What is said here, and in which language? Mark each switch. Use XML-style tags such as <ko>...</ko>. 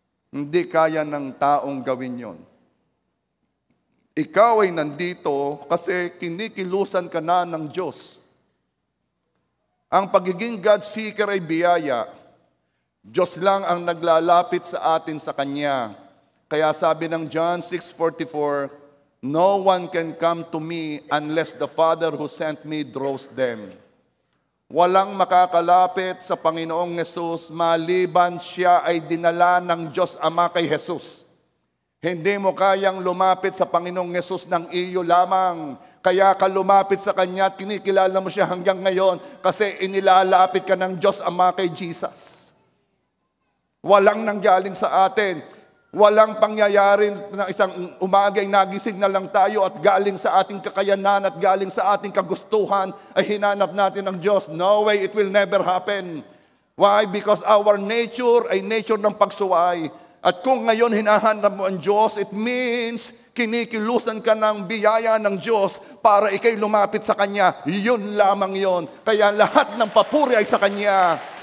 <tl>Hindi kaya ng taong gawin yon. Ikaw ay nandito kasi kinikilusan ka na ng Diyos. Ang pagiging God seeker ay biyaya. Diyos lang ang naglalapit sa atin sa Kanya. Kaya sabi ng</tl> <en>John 6:44, "No one can come to me unless the Father who sent me draws them."</en> <tl>Walang makakalapit sa Panginoong Hesus maliban siya ay dinala ng Diyos Ama kay Hesus. Hindi mo kayang lumapit sa Panginoong Hesus ng iyo lamang. Kaya ka lumapit sa Kanya at kinikilala mo siya hanggang ngayon kasi inilalapit ka ng Diyos Ama kay Jesus. Walang nanggaling sa atin. Walang pangyayari na isang umagay nagising na lang tayo at galing sa ating kakayanan at galing sa ating kagustuhan ay hinanap natin ng Diyos.</tl> <en>No way, it will never happen. Why? Because our nature ay nature</en> <tl>ng pagsuway. At kung ngayon hinahanap mo ang Diyos,</tl> <en>it means</en> <tl>kinikilusan ka ng biyaya ng Diyos para ikay lumapit sa Kanya. Yun lamang yon. Kaya lahat ng papuri ay sa Kanya.</tl>